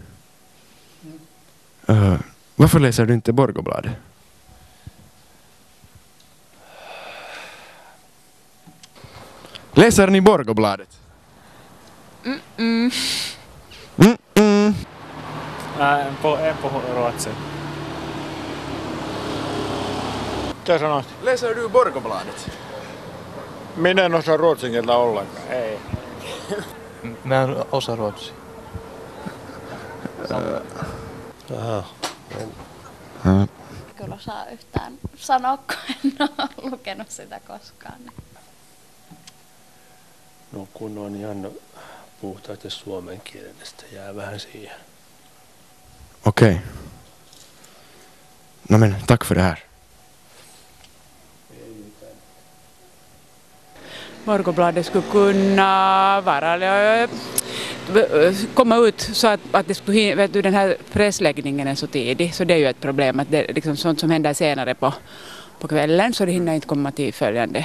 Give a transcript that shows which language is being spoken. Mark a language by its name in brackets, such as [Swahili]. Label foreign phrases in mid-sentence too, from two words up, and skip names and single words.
[Swedish] Varför läser du inte Borgobladet? Läser ni Borgobladet? [Finnish] En på ruotsi. Mitä sanoit? [Swedish] Läser du Borgobladet? [Finnish] Minä en osaa ruotsin kieltä ollenkaan. Ei. Mä en osaa ruotsia. Kyllä osaa yhtään sanoa, kun en ole lukenut sitä koskaan. No kun on ihan puhtaasti suomenkielistä, jää vähän siihen. [Swedish] Okej. No men, tack för det här. Borgobladet skulle kunna komma ut så att det skulle, vet du, den här pressläggningen är så tidig, så det är ju ett problem att det är liksom sånt som händer senare på kvällen så det hinner inte komma till följande.